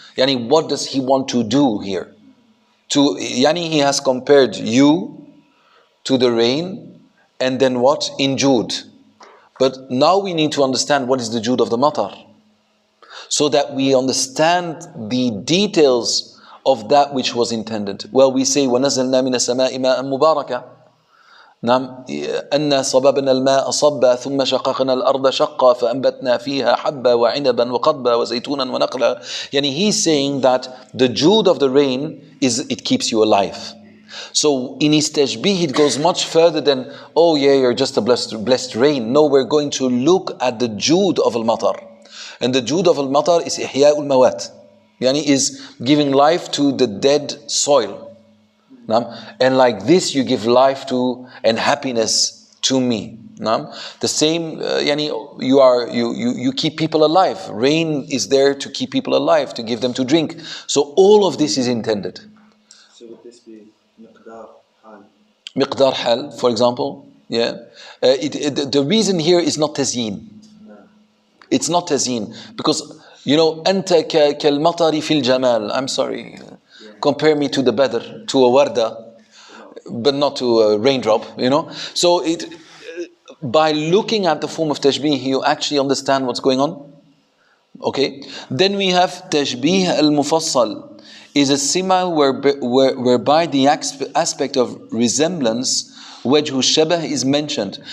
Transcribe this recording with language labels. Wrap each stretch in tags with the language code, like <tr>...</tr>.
<en>Yani, what does he want to do here? Yani, he has compared you to the rain, and then what? In Jud. But now we need to understand what is the Jud of the matar, so that we understand the details of that which was intended. Well, we say</en> <ar>وَنَزَلْنَا مِنَ السَّمَاءِ مَاءً مُبَارَكًا. نعم أَنَّا صَبَبْنَا الْمَاءَ صَبًّا ثُمَّ شَقَقْنَا الْأَرْضَ شَقًّا فَأَنْبَتْنَا فِيهَا حَبًّا وَعِنَبًا وَقَضْبًا وَزَيْتُونًا وَنَخْلًا.</ar> <en>Yani he's saying that the Jud of the rain is it keeps you alive. So in his tashbih it goes much further than, oh yeah, you're just a blessed rain. No, we're going to look at the Jud of al-matar. And the Jud of al-matar is</en> <ar>إحياء الموات.</ar> <en>Yani is giving life to the dead soil. And like this you give life to and happiness to me. The same, yani you keep people alive. Rain is there to keep people alive, to give them to drink. So all of this is intended. So would this be miqdar hal? Miqdar hal, for example. Yeah. The reason here is not tazyin. No. It's not tazyin. Because,</en> <ar>أنت كالمطر في الجمال.</ar> <en>I'm sorry. Compare me to the Badr, to a warda, but not to a raindrop, So by looking at the form of tashbih, you actually understand what's going on. Okay. Then we have tashbih al-mufassal, is a sima whereby the aspect of resemblance, wajhu shabah, is mentioned.</en>